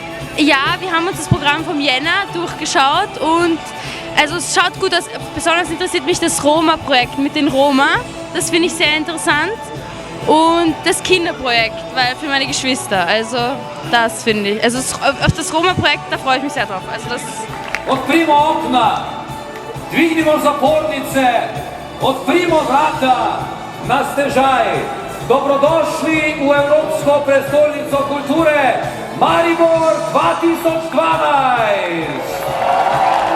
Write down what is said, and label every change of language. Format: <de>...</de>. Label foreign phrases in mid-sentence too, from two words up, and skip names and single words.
<de>Ja, wir haben uns das Programm vom Jänner durchgeschaut und also es schaut gut aus. Besonders interessiert mich das Roma-Projekt mit den Roma, das finde ich sehr interessant. Und das Kinderprojekt, weil für meine Geschwister, also das finde ich. Also auf das Roma-Projekt, da freue ich mich sehr drauf. Also das</de> <sl>Odprimo okna, dvignimo zapornice, odprimo vrata na stežaj. Dobrodošli v Evropsko prestolnico kulture Maribor 2012!</sl>